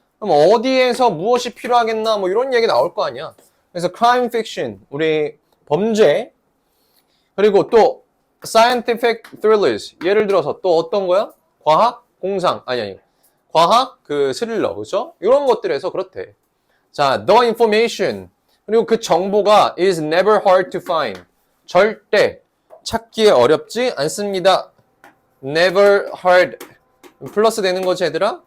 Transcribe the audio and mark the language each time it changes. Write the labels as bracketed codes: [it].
[ko] 그럼 어디에서 무엇이 필요하겠나? 뭐 이런 얘기 나올 거 아니야. 그래서 crime fiction, 우리 범죄, 그리고 또 scientific thrillers, 예를 들어서 또 어떤 거야? 과학, 공상, 아니, 과학, 스릴러, 그죠? 이런 것들에서 그렇대. [en] 자, the information, [ko] 그리고 그 정보가 [en] is never hard to find. [ko] 절대 찾기에 어렵지 않습니다. never hard. 플러스 되는 거지, 얘들아?